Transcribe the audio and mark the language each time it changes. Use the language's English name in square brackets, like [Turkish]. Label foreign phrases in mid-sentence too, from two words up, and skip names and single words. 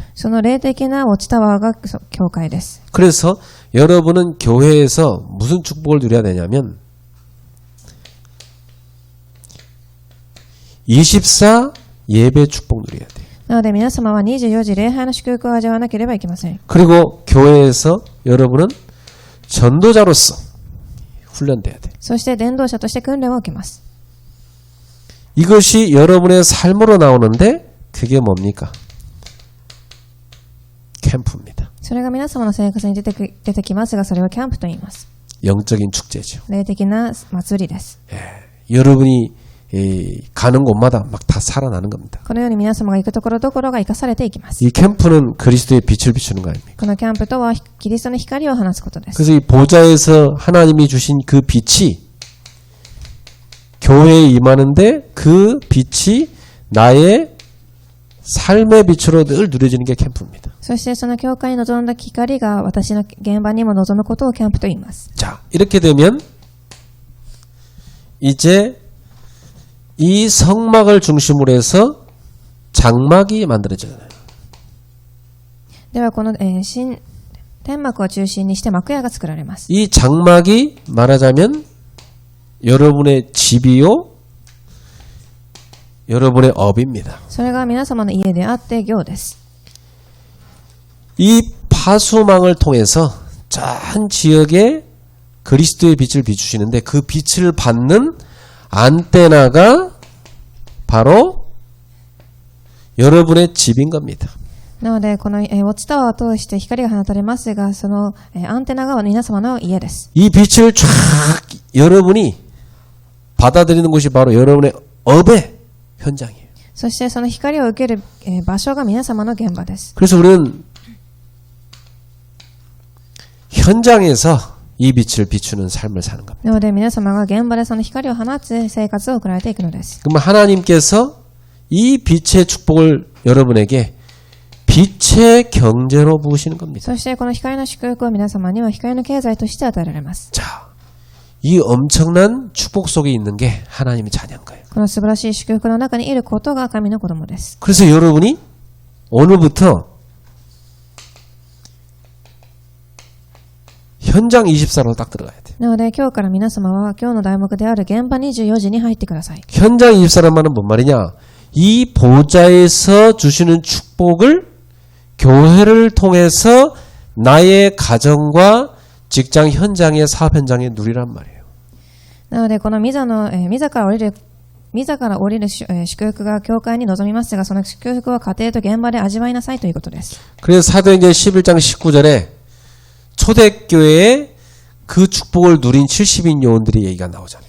[Japanese] その霊的なウォッチタワーが教会です。 [Korean] 그래서 여러분은 교회에서 무슨 축복을 누려야 되냐면 24 예배 축복 누려야 돼요. [Japanese] なので皆様は24時礼拝の祝福を味わわなければいけません。 [Korean] 그리고 교회에서 여러분은 전도자로서 훈련돼야 돼요. [Japanese] そして伝道者として訓練を受けます。 [Korean] 이것이 여러분의 삶으로 나오는데 그게 뭡니까? 캠프입니다. [Japanese] それが皆様の生活に出てきますが、それはキャンプと言います。 [Korean] 영적인 축제죠. [Japanese] 霊的な祭りです。 [Korean] 여러분이 가는 곳마다 막 다 살아나는 겁니다. [Japanese] このように皆様が行くところどころが生かされていきます。 [Korean] 이 캠프는 그리스도의 빛을 비추는 거 아닙니까? [Japanese] このキャンプとはキリストの光を放つことです。 [Korean] 그래서 이 보좌에서 하나님이 주신 그 빛이 교회에 임하는데 그 빛이 나의 삶의 빛으로 늘 누려지는 게 캠프입니다. [Japanese] そしてその教会に臨んだ光が私の現場にも臨むことをキャンプと言います。 [Korean] 자, 이렇게 되면 이제 이 성막을 중심으로 해서 장막이 만들어져요. [Japanese] ではこの、天幕を中心にして幕屋が作られます。 [Korean] 이 장막이 말하자면 여러분의 집이요, 여러분의 업입니다. [Japanese] それが皆様の家であって業です。 [Korean] 이 파수망을 통해서 전 지역에 그리스도의 빛을 비추시는데 그 빛을 받는 안테나가 바로 여러분의 집인 겁니다. [Japanese] なのでこの、ウォッチタワーを通して光が放たれますが、その、アンテナが皆様の家です。 [Korean] 이 빛을 쫙 여러분이 받아들이는 곳이 바로 여러분의 업의 현장이에요. [Japanese] そしてその光を受ける、場所が皆様の現場です。 [Korean] 그래서 우리는 현장에서 이 빛을 비추는 삶을 사는 겁니다. [Japanese] なので皆様が現場でその光を放つ生活を送られていくのです。 [Korean] 그러면 하나님께서 이 빛의 축복을 여러분에게 빛의 경제로 부으시는 겁니다. [Japanese] そしてこの光の祝福を皆様には光の経済として与えられます。 [Korean] 자, 이 엄청난 축복 속에 있는 게 하나님의 자녀인 거예요. [Japanese] この素晴らしい祝福の中にいることが神の子供です。 [Korean] 그래서 여러분이 오늘부터 현장 24로 딱 들어가야 돼요. [Japanese] なので今日から皆様は今日の題目である現場24時に入ってください。 [Korean] 현장 24란 말은 뭔 말이냐? 이 보좌에서 주시는 축복을 교회를 통해서 나의 가정과 직장 현장의 사업 현장에 누리란 말이에요. [Japanese] なので、この御座から降りる祝福が教会に臨みますが、その祝福は家庭と現場で味わいなさいということです。 [Korean] 그래서 사도행전 11장 19절에 초대교회에 그 축복을 누린 70인 요원들의 얘기가 나오잖아요.